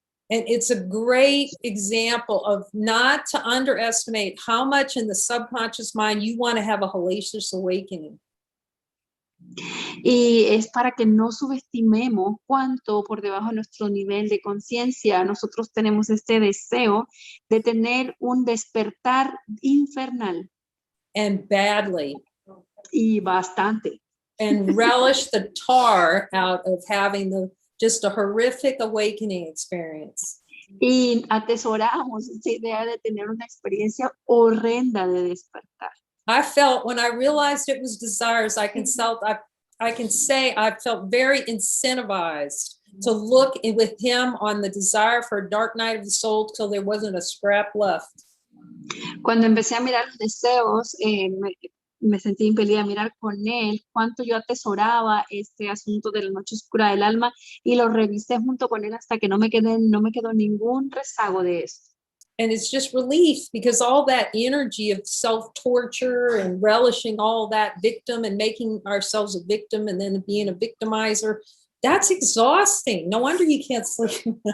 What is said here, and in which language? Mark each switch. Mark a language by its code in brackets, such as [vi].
[en] And it's a great example of not to underestimate how much in the subconscious mind you want to have a hellacious awakening. [es] Y es para que no subestimemos cuánto por debajo de nuestro nivel de conciencia nosotros tenemos este deseo de tener un despertar infernal. [en] And badly. [es] Y bastante. [en] And relish the tar out of having just a horrific awakening experience. [es] Y atesoramos esa idea de tener una experiencia horrenda de despertar. [en] I felt when I realized it was desires, I can say I felt very incentivized to look with him on the desire for a dark night of the soul till there wasn't a scrap left. [es] Cuando empecé a mirar los deseos, me sentí impelida a mirar con él cuánto yo atesoraba este asunto de la noche oscura del alma y lo revisé junto con él hasta que no me quedó ningún rezago de eso. [en] And it's just relief because all that energy of self-torture and relishing all that victim and making ourselves a victim and then being a victimizer, that's exhausting. No wonder you can't sleep.